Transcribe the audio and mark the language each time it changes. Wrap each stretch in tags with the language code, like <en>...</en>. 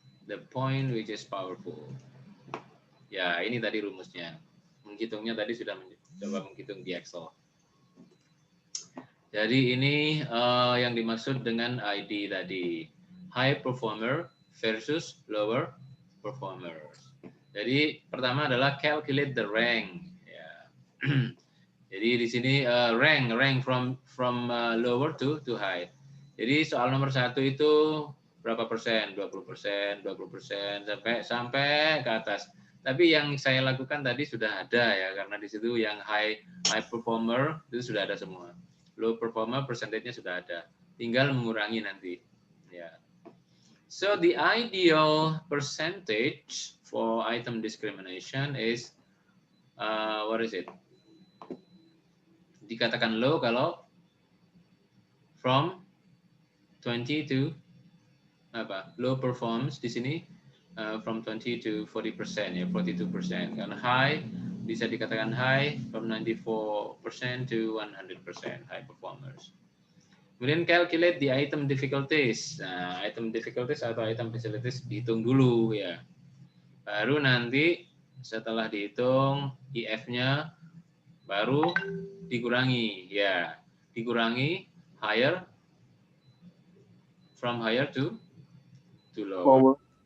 <en>The point which is powerful.</en> <id>Ya, ini tadi rumusnya. Menghitungnya tadi sudah coba menghitung di Excel. Jadi ini yang dimaksud dengan ID tadi.</id> <en>High performer versus lower performer.</en> <id>Jadi pertama adalah</id> <en>calculate the rank.</en> <id>Ya. Jadi di sini</id> <en>rank from lower to high.</en> <id>Jadi soal nomor 1 itu berapa persen? 20%, 20% sampai ke atas. Tapi yang saya lakukan tadi sudah ada ya, karena di situ yang high performer itu sudah ada semua. Low performer percentage-nya sudah ada. Tinggal mengurangi nanti. Ya.</id> <en>So the ideal percentage for item discrimination is what is it?</en> <id>Dikatakan low kalau</id> <en>from 20 to low performs</en> <id>di sini from 20 to 40% ya, 42%. Karena high bisa dikatakan high</id> <en>from 94% to 100% high performers.</en> <id>Kemudian</id> <en>calculate the item difficulties.</en> <id>Nah, item difficulties atau item facilities dihitung dulu ya. Baru nanti setelah dihitung IF-nya baru dikurangi ya. Dikurangi higher</id> <en>from higher to lower.</en>